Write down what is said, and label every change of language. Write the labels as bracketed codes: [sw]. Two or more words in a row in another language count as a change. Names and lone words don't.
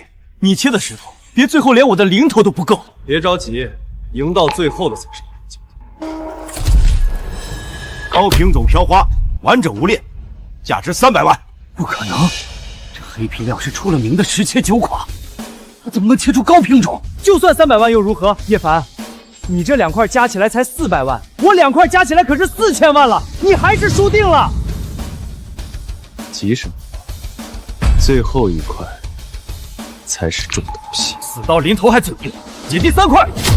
[zh] 你切的石头，别最后连我的零头都不夠。別着急，贏到最後的才是贏家。高品種飄花，完整無裂，價值300萬。不可能，這黑皮料是出了名的十切九垮，他怎麼能切出高品種？就算300萬又如何？葉凡，你這2塊加起來才400萬，我2塊加起來可是4000萬了，你還是輸定了。急什麼？最後一塊才是重頭戲。死到臨頭還嘴硬，解第3塊。